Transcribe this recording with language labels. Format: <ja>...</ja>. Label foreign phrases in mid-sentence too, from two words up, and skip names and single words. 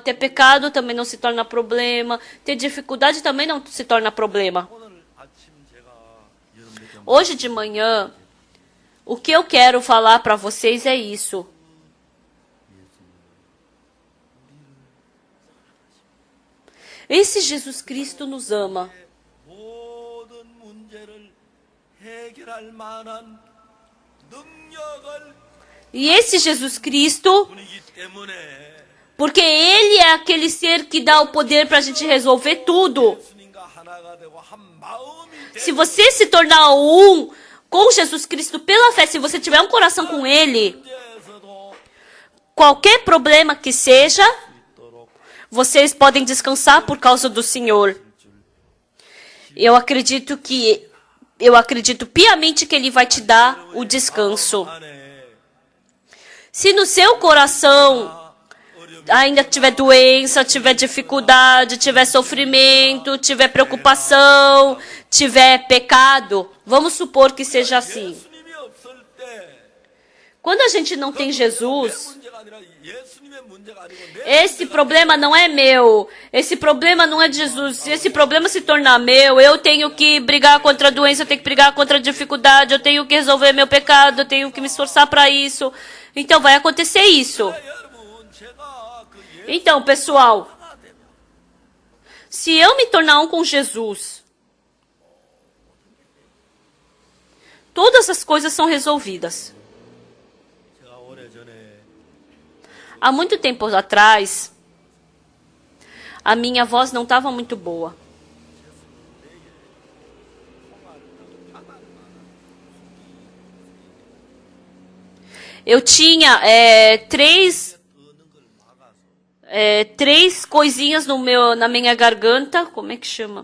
<pt>Ter pecado também não se torna problema. Ter dificuldade também não se torna problema. Hoje de manhã, o que eu quero falar para vocês é isso. Esse Jesus Cristo nos ama.</pt> <ko>모든 문제를 해결할 만한 능력을</ko> <pt>E esse Jesus Cristo,</pt> <ko>분이기 때문에</ko> <pt>porque Ele é aquele ser que dá o poder para a gente resolver tudo.</pt> <ko>예수님과 하나가 되고 한 마음이</ko> <pt>Se você se tornar um com Jesus Cristo pela fé, se você tiver um coração com Ele,</pt> <ko>되어서도</ko> <pt>qualquer problema que seja, vocês podem descansar por causa do Senhor. Eu acredito piamente que Ele vai te dar o descanso.</pt> <ko>안에</ko> <pt>Se no seu coração ainda tiver doença, tiver dificuldade, tiver sofrimento, tiver preocupação, tiver pecado, vamos supor que seja assim.</pt> <ko>예수님이 없을 때</ko> <pt>Quando a gente não tem Jesus,</pt> <ko>문제가 아니라 예수님의 문제가 아니고 내</ko> <pt>esse problema não é meu, esse problema não é de Jesus. Se esse problema se tornar meu, eu tenho que brigar contra a doença, eu tenho que brigar contra a dificuldade, eu tenho que resolver meu pecado, eu tenho que me esforçar para isso. Então vai acontecer isso.</pt> <ko>여러분 제가 그</ko> <pt>Então, pessoal, se eu me tornar um com Jesus, todas as coisas são resolvidas.</pt> <ko>제가 오래전에</ko> <pt>Há muito tempo atrás, a minha voz não estava muito boa. Eu tinha três coisinhas na minha garganta, como é que chama?</pt>